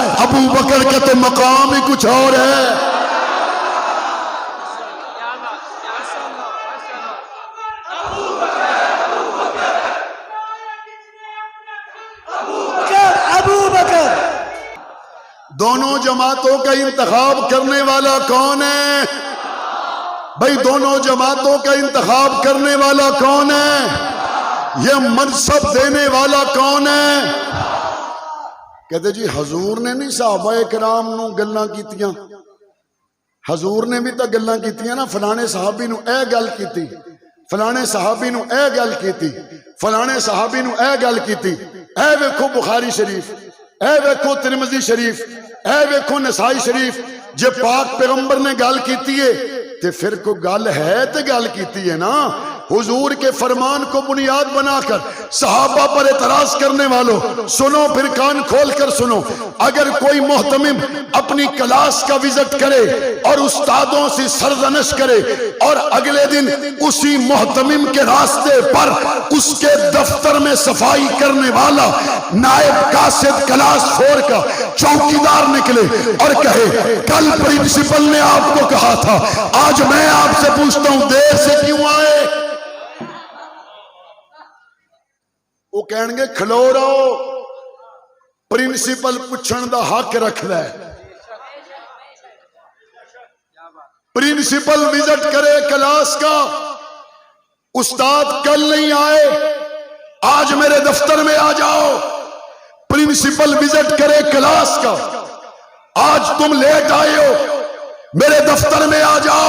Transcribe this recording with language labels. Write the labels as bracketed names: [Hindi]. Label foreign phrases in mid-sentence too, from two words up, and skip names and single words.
[Urdu] ابو بکر کا تو مقام ہی کچھ اور ہے۔ دونوں جماعتوں کا انتخاب کرنے والا کون ہے بھائی؟ دونوں جماعتوں کا انتخاب کرنے والا کون ہے؟ یہ منصب دینے والا کون ہے؟ [Punjabi] کہتے جی حضور نے نہیں صحابہ کرام نو گلاں کیتیاں، حضور نے بھی تو گلاں کیتیاں نا، فلانے صحابی نو اے گل کیتی، فلانے صحابی نو اے گل کیتی، فلانے صحابی نو اے گل کیتی۔ اے ویکھو بخاری شریف، اے ویکھو ترمذی شریف، اے ویکھو نسائی شریف، جے پاک پیغمبر نے گل کیتی ہے تے پھر کو گل ہے تے گل کیتی ہے نا۔ [Urdu] حضور کے فرمان کو بنیاد بنا کر صحابہ پر اعتراض کرنے والوں سنو، پھر کان کھول کر سنو، اگر کوئی محتمم اپنی کلاس کا وزٹ کرے اور استادوں سے سرزنش کرے اور اگلے دن اسی محتمم کے راستے پر اس کے دفتر میں صفائی کرنے والا نائب قاصد کلاس 4 کا چوکیدار نکلے اور کہے کل پرنسپل نے آپ کو کہا تھا، آج میں آپ سے پوچھتا ہوں دیر سے کیوں آئے؟ وہ کہیں گے [Punjabi] کھلو رہو، پرنسپل پوچھن دا حق رکھدا ہے۔ [Urdu] پرنسپل وزٹ کرے کلاس کا، استاد کل نہیں آئے آج میرے دفتر میں آ جاؤ۔ پرنسپل وزٹ کرے کلاس کا، آج تم لیٹ آئے ہو میرے دفتر میں آ جاؤ۔